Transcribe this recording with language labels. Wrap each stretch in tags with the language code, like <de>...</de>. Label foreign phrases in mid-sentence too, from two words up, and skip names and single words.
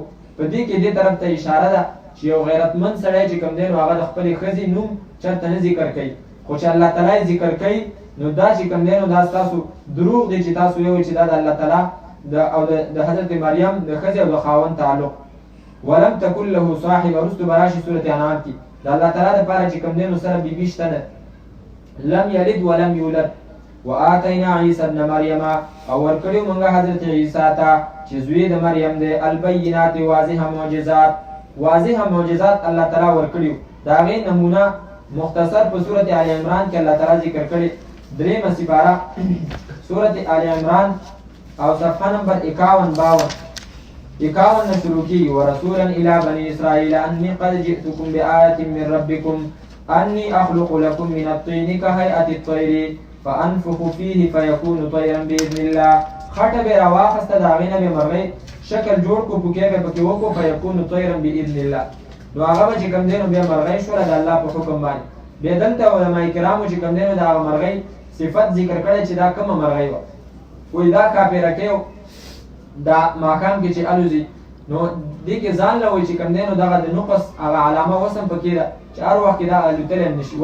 <ps>په دې کې دې طرف ته اشاره ده چې یو غیرتمند سړی چې کوم دی نو هغه د خپلې ښځې نوم چېرته نه ذکر کوي خو چې الله تعالی ذکر کوي نو دا چې کوم دی نو دا ستاسو دروغ دی چې تاسو یو چې دا د الله تعالی او د حضرت مریم د ښځې او د خاوند تعلق.</ps> <ar>ولم تکن له صاحب</ar> <ps>ورستو براشي سورة انعام کې د الله تعالی دپاره چې کوم دی نو سره بیبي شته نه.</ps> <ar>لم یلد ولم یولد. وآتینا عیسی ابن مریم</ar> <ps>او ورکړو موږ حضرت عیسی ته چې زوی د مریم دی البینات واضحه معجزات. واضحه معجزات الله تعالی ورکړو. د هغې نمونه مختصر په سورة آل عمران کې الله تعالی ذکر کړي. درېمه سپاره سورة آل عمران او صفحه نمبر 51 شروع کی</ps> <ar>ورسولا الى بني اسرائيل اني قد جئتكم بآية من ربكم اني اخلق لكم من الطين كهيئة الطير فانفخ فيه فيكون طيرا باذن الله.</ar> <ps>خټه به راواخسته د هغې نه به مرغۍ شکل جوړ کړو پوکې به پکې وکړو</ps> <ar>فیکون طیرا باذن الله.</ar> <ps>نو هغه به چې کوم دی نو بیا مرغۍ شوله د الله په حکم باندې. بیا دلته علما کرامو چې کوم دی نو د هغه مرغۍ صفت ذکر کړی چې دا کومه مرغۍ وه. وایي دا کاپیرکۍ دا ماښام کې چې الوځي نو دې کې ځان له وایي چې کوم دی نو دغه د نقص هغه علامه اوس هم پکې ده چې هر وخت کې دا الوتلی هم نه شي.</ps>